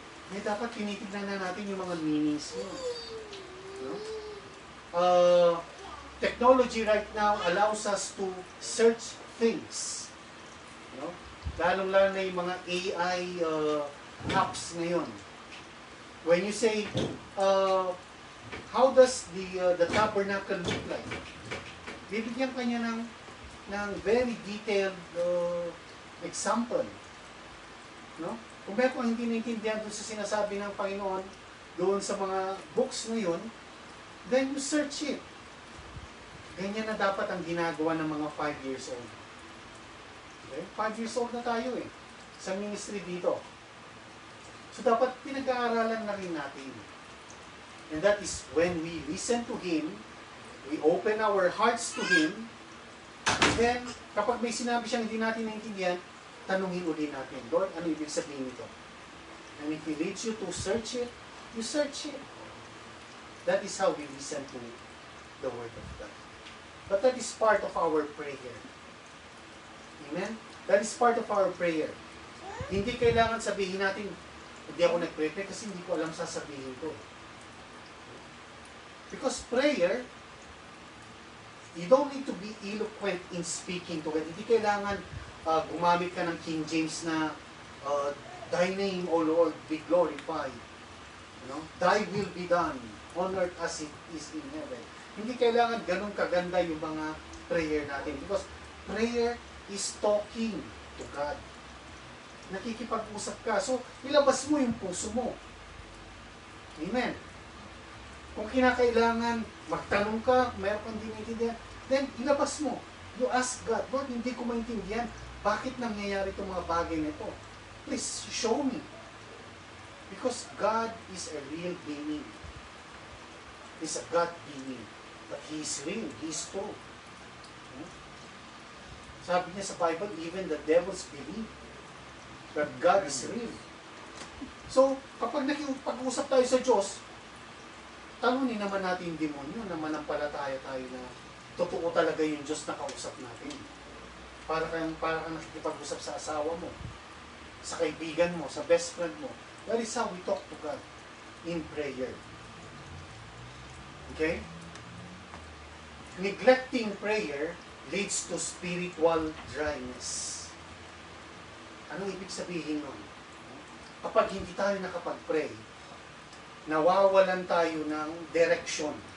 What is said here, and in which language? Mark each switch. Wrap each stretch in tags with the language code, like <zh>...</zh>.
<tl>May dapat tinitignan na natin yung mga meanings mo. No?</tl> <en>Technology right now allows us to search things. No?</en> <tl>Lalong-lalo na yung mga AI apps ngayon.</tl> <en>When you say, how does the tabernacle look like?</en> <tl>Bibigyan ka niya ng</tl> <en>very detailed example.</en> <tl>No? Kung may kung hindi naintindihan doon sa sinasabi ng Panginoon, doon sa mga books na yun,</tl> <en>then you search it.</en> <tl>Ganyan na dapat ang ginagawa ng mga 5 years old. Okay? 5 years old na tayo sa ministry dito. So dapat pinag-aaralan na rin natin.</tl> <en>And that is when we listen to Him, we open our hearts to Him, and then</en> <tl>kapag may sinabi siyang hindi natin naintindihan, tanungin ulit natin, Lord, ano ibig sabihin nito?</tl> <en>And if He leads you to search it, you search it. That is how we listen to the Word of God. But that is part of our prayer. Amen? That is part of our prayer.</en> <tl>Hindi kailangan sabihin natin, hindi ako nag-pray kasi hindi ko alam sasabihin ko.</tl> <en>Because prayer, you don't need to be eloquent in speaking to God.</en> <tl>Hindi kailangan gumamit ka ng King James na</tl> <en>Thy name, O Lord, be glorified. You know? Thy will be done on earth as it is in heaven.</en> <tl>Hindi kailangan ganun kaganda yung mga prayer natin.</tl> <en>Because prayer is talking to God.</en> <tl>Nakikipag-usap ka. So, ilabas mo yung puso mo. Amen. Kung kinakailangan, magtanong ka, mayroon kang hindi maintindihan, then ilabas mo.</tl> <en>You ask God, Lord,</en> <tl>hindi ko maintindihan. Bakit nangyayari itong mga bagay na ito?</tl> <en>Please, show me. Because God is a real being. He's a God being. But He is real. He is true.</en> <tl>Sabi niya sa Bible,</tl> <en>even the devils believe that God is real.</en> <tl>So, kapag nakipag-usap tayo sa Diyos, talunin naman natin yung demonyo na manampalataya tayo na totoo talaga yung Diyos na kausap natin. Para kang nakikipag-usap sa asawa mo, sa kaibigan mo, sa best friend mo.</tl> <en>That is how we talk to God in prayer. Okay? Neglecting prayer leads to spiritual dryness.</en> <tl>Anong ibig sabihin nun? Kapag hindi tayo nakapag-pray, nawawalan tayo ng direction.</tl>